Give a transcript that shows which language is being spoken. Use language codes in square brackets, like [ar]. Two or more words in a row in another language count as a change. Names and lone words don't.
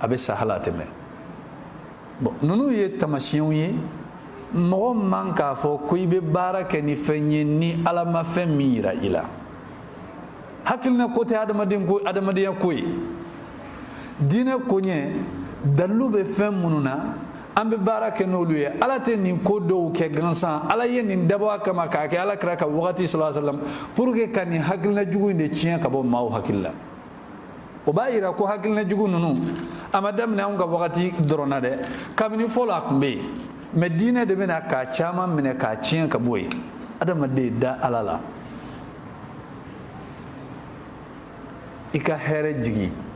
[bm] bɛ sa hali a tɛmɛ bon ninnu ye tamasiyɛnw ye mɔgɔ man k'a fɔ ko i bɛ baara kɛ ni fɛn ye ni Ala ma fɛn min yira i la hakilina ko tɛ adamadenya ko ye diinɛ ko ɲɛ dalilu bɛ fɛn minnu na an bɛ baara kɛ n'olu ye Ala tɛ nin ko dɔw kɛ gansan Ala ye nin dabɔ a kama k'a kɛ Alakira ka wagati [ar] صلى الله عليه وسلم [fr] pour que [bm] ka nin hakilina jugu in de tiɲɛ ka bɔ maaw hakili la o b'a yira ko hakilina jugu ninnu a ma daminɛ anw ka wagati dɔrɔn na dɛ kabini fɔlɔ a tun bɛ yen mais diinɛ de bɛna k'a caman minɛ k'a tiɲɛ ka bɔ yen adamaden da Ala la i ka hɛrɛ jigi